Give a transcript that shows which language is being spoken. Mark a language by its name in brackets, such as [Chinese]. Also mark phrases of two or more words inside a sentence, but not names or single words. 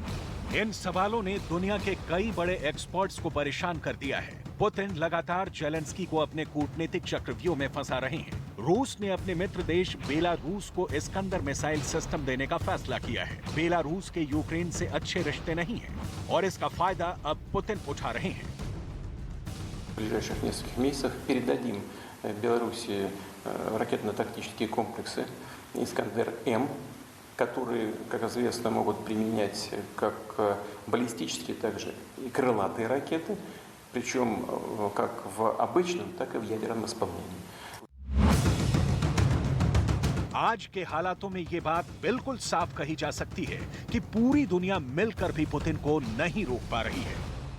[Hindi] इन सवालों ने दुनिया के कई बड़े एक्सपर्ट्स को परेशान कर दिया है। पुतिन लगातार जेलेंस्की को अपने कूटनीतिक चक्रव्यूह में फंसा रहे हैं। रूस ने अपने मित्र देश बेलारूस को इस्कंदर [English] missile system [Hindi] देने का फैसला किया है। बेलारूस के यूक्रेन से अच्छे रिश्ते नहीं हैं और इसका फायदा अब पुतिन उठा रहे हैं। [Russian] В ближайших нескольких месяцах передадим Беларуси ракетно-тактические комплексы «Искандер-М», которые, как известно, могут применять как баллистические, также и крылатые ракеты, причем как в обычном, так и в ядерном исполнении. [Hindi] आज के हालातों में ये बात बिल्कुल साफ कही जा सकती है कि पूरी दुनिया मिलकर भी पुतिन को नहीं रोक पा रही है।